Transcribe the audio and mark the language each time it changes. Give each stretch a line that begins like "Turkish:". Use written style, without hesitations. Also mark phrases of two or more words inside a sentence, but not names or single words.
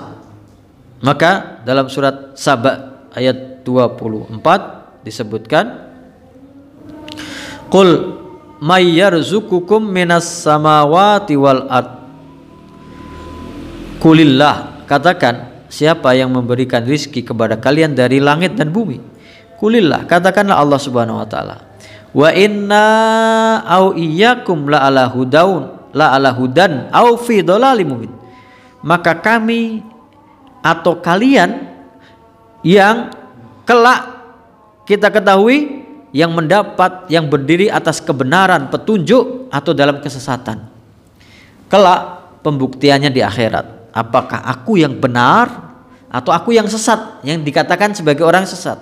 Indonesian: Maka dalam surat Saba ayat 24 disebutkan,
Arabic: قل من يرزقكم من السماوات والأرض، قل الله,
Indonesian: katakan siapa yang memberikan rizki kepada kalian dari langit dan bumi. Kulillah, katakanlah Allah
Arabic: سبحانه وتعالى. وإنا أو إياكم لعلى هدى أو في ضلال مبين.
Indonesian: Maka kami atau kalian yang kelak kita ketahui yang berdiri atas kebenaran, petunjuk, atau dalam kesesatan. Kelak pembuktiannya di akhirat, apakah aku yang benar atau aku yang sesat, yang dikatakan sebagai orang sesat.